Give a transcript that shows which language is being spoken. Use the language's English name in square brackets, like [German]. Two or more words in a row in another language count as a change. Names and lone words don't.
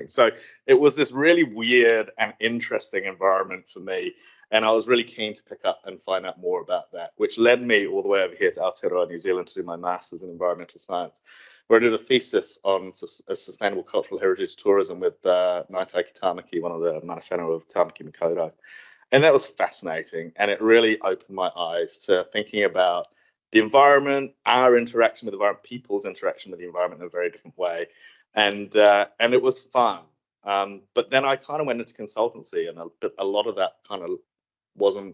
[English] So it was this really weird and interesting environment for me. And I was really keen to pick up and find out more about that, which led me all the way over here to Aotearoa, New Zealand, to do my master's in environmental science, where I did a thesis on sustainable cultural heritage tourism with Ngāi Tāmaki, one of the [Māori] mana whenua [English] of Tāmaki Makaurau. And that was fascinating. And it really opened my eyes to thinking about the environment, our interaction with the environment, people's interaction with the environment in a very different way. and it was fun. But then I kind of went into consultancy, and a lot of that kind of wasn't.